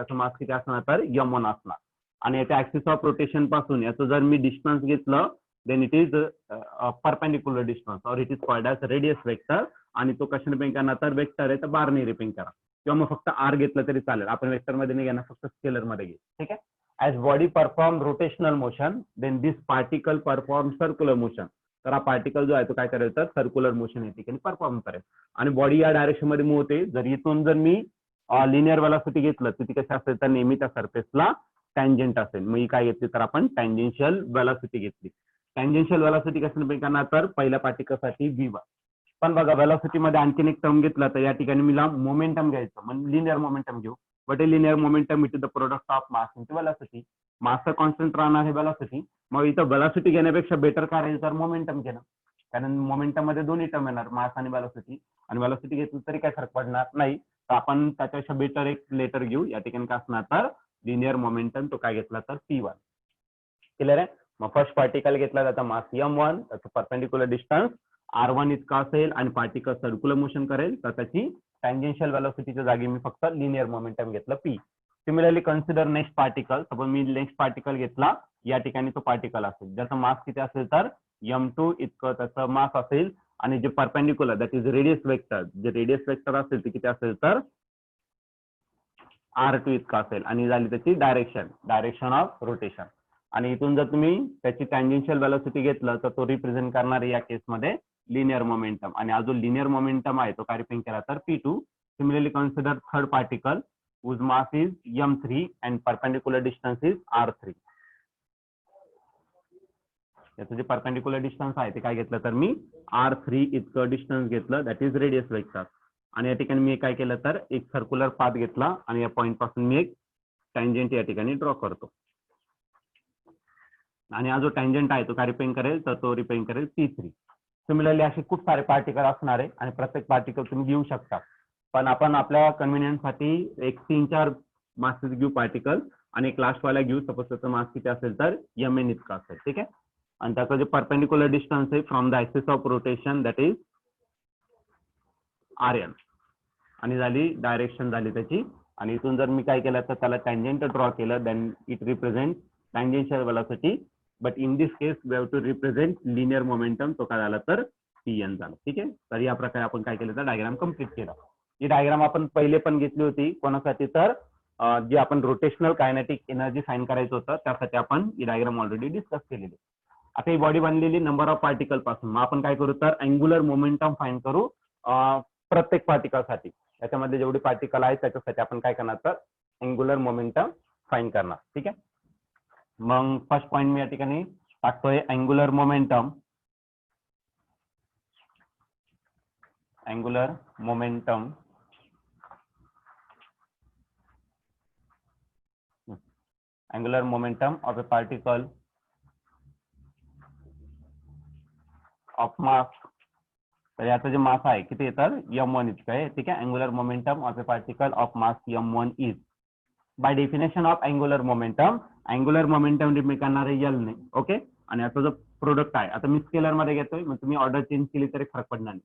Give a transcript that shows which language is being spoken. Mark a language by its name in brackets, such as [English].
[Marathi] त्याचं मास किती असणार तर m1 असणार. आणि याच्या ऍक्सिस ऑफ रोटेशन पासून याचं जर मी डिस्टन्स घेतलं [English] Then it is perpendicular distance, और it is called as radius vector. [Marathi] आणि तो कशाने रिप्रेझेंट करणार तर वेक्टर आहे तर बारने रिप्रेझेंट करा, किंवा मग फक्त r घेतलं तरी चालेल. आपण वेक्टर मध्ये नाही घेणार, फक्त स्केलर मध्ये घे. ठीक आहे. [English] As body perform rotational motion then this particle perform circular motion. [Marathi] तर हा पार्टिकल जो आहे तो काय करेल तर सर्क्युलर मोशन या ठिकाणी परफॉर्म करेल. आणि बॉडी या डायरेक्शन मध्ये मूव्ह होते. जर इथून जर मी लिनियर वेलॉसिटी घेतलं तर ती कशी असेल तर नेहमी त्या सरफेसला टँजेंट असेल. मग ही काय घेतली तर आपण टँजेन्शियल वेलॉसिटी घेतली. टँजेन्शियल वेलॉसिटी कसं डिपेंड करणार तर पहिल्या पार्टिकलसाठी v1. पण बघा वेलॉसिटी मध्ये आणखीन एक टर्म घेतला तर या ठिकाणी मला मोमेंटम घ्यायचं, म्हणजे लिनियर मोमेंटम घेऊ. [English] But a linear momentum it is the product of mass into velocity. [Marathi] मासचं constant राहणार आहे वेलॉसिटी. मग इथं वेलॉसिटी घेण्यापेक्षा बेटर काय राहील तर मोमेंटम घेणं, कारण मोमेंटम मध्ये दोन्ही टर्म येणार, मास आणि वेलॉसिटी. आणि वेलॉसिटी घेतली तरी काही फरक पडणार नाही. तर आपण त्याच्यापेक्षा बेटर एक लेटर घेऊ. या ठिकाणी काय असणार तर लिनियर मोमेंटम, तो काय घेतला तर p1. क्लिअर आहे. मग फर्स्ट पार्टिकल घेतला त्याचा मास m1, त्याचं परपेंडिक्युलर डिस्टन्स r1 इतका असेल, आणि पार्टिकल सर्क्युलर मोशन करेल तर त्याची टँजेन्शियल वेलॉसिटीच्या जागी मी फक्त लिनियर मोमेंटम घेतलं p. Similarly consider next particle. Suppose मी नेक्स्ट पार्टिकल घेतला, या ठिकाणी तो पार्टिकल असेल ज्याचा मास किती असेल तर m2 इतकं त्याचं मास असेल, आणि जे perpendicular that is radius vector, जे रेडियस वेक्टर असेल ते किती असेल तर r2 इतका असेल, आणि झाली त्याची डायरेक्शन ऑफ रोटेशन. आणि इथून जर तुम्ही त्याची टँजेन्शियल वेलॉसिटी घेतलं तर तो रिप्रेझेंट करणार या केसमध्ये लिनियर मोमेंटम. आणि हा जो लिनियर मोमेंटम आहे तो काय रिप्रेझेंट केला तर p2. [English] Similarly consider third particle whose mass is m3 and perpendicular distance is r3. [Marathi] याचं जे परपेंडिक्युलर डिस्टन्स आहे ते काय घेतलं तर मी r3 इतकं डिस्टन्स घेतलं, दॅट इज रेडियस वेक्टर. आणि या ठिकाणी मी काय केलं तर एक सर्क्युलर पाथ घेतला, आणि या पॉईंट पासून मी एक टँजेंट या ठिकाणी ड्रॉ करतो. आणि हा जो टँजेंट आहे तो काय रिप्रेझेंट करेल तर तो रिप्रेझेंट करेल p3. सिमिलरली असे खूप सारे पार्टिकल असणार आहे, आणि प्रत्येक पार्टिकल तुम्ही घेऊ शकता. पण आपण आपल्या कन्व्हिनियन्ससाठी एक 3-4 मासेस घेऊ पार्टिकल, आणि एक लास्ट वाला घेऊ. सपोज त्याचं मास किती असेल तर mn इतका असेल. ठीक आहे. आणि त्याचं जे परपेंडिक्युलर डिस्टन्स आहे [English] From the axis of rotation that is rn. [Marathi] आणि झाली डायरेक्शन झाली त्याची. आणि इथून जर मी काय केलं तर त्याला टँजेंट ड्रॉ केलं, [English] Then it represent tangential velocity. But in this case we have to represent linear momentum. [Marathi] तो काय झाला तर pn झाला. ठीक आहे. तर या प्रकारे आपण काय केलं तर डायग्राम कम्प्लीट केला. ही डायग्राम आपण पहिले पण घेतली होती कोणासाठी तर जे आपण रोटेशनल कायनेटिक एनर्जी फाइंड करायचं होतं त्यासाठी आपण ही डायग्राम ऑलरेडी डिस्कस केलेली. आता ही बॉडी बनलेली नंबर ऑफ पार्टिकल पासून. मग आपण काय करू तर अँग्युलर मोमेंटम फाइंड करू प्रत्येक पार्टिकलसाठी. याच्यामध्ये जेवढे पार्टिकल आहेत त्याच्यासाठी आपण काय करणार तर अँग्युलर मोमेंटम फाईन करणार. ठीक आहे. मग फर्स्ट पॉईंट मी या ठिकाणी टाकतोय angular momentum. [English] Angular momentum angular momentum of a particle of mass. [Marathi] तर याचं जे मास आहे किती येतं m1 इतकं आहे. ठीक आहे. [English] Angular momentum of a particle of mass m1 is by definition of angular momentum. [Marathi] Angular momentum depend करणार आहे L ने. ओके. आणि याचा जो प्रोडक्ट आहे आता मी स्केलर मध्ये घेतोय मग तुम्ही ऑर्डर चेंज केली तरी फरक पडणार नाही.